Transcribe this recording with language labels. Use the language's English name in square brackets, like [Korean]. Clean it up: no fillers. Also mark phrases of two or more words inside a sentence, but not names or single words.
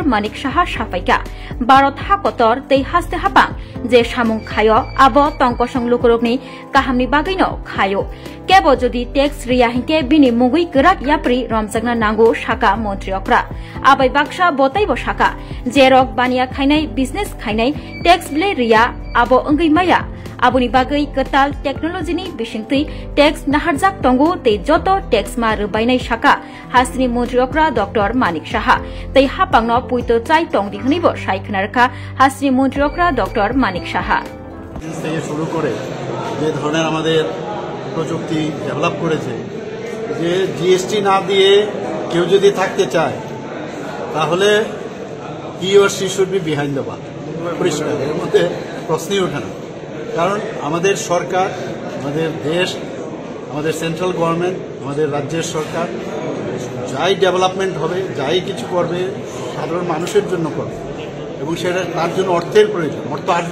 [Kok Borok] Manik Saha sapaika Bharat hakotor tei haste hapang je samung khayo abo tongkosong lukurokni kahamni bagaino khayo kebo jodi tax riya hinke bini mugui gerak yapri romjakna nango saka Montri Okra abai baksa botaibo saka jerok bania khainai business khainai tax ble riya abo ongai maya abuni bagai ketal technology ni bisingtui tax naharjak tongo te joto tax ma rubainai saka hasni Montri Okra Dr. Manik Saha tei hapangno puito chai tongdi hnibo saikhnarkha hasni Montri Okra Dr. Manik Saha [Bangla] থেকে শুরু করে যে ধরনের আমাদের প্রযুক্তি ডেভেলপ করেছে যে জিএসটি না দিয়ে কেউ যদি থাকতে চায় তাহলে [English] he or she should be behind the bar [Bangla] পরিষ্কার এর মধ্যে প্রশ্নই ওঠে না কারণ আমাদের সরকার আমাদের দেশ আমাদের [English] central government [Bangla] আমাদের রাজ্যের সরকার যাই ডেভেলপমেন্ট হবে যাই কিছু করবে সাধারণ মানুষের জন্য করবে এবং সেটা তার জন্য অর্থের প্রয়োজন অর্থ আসবে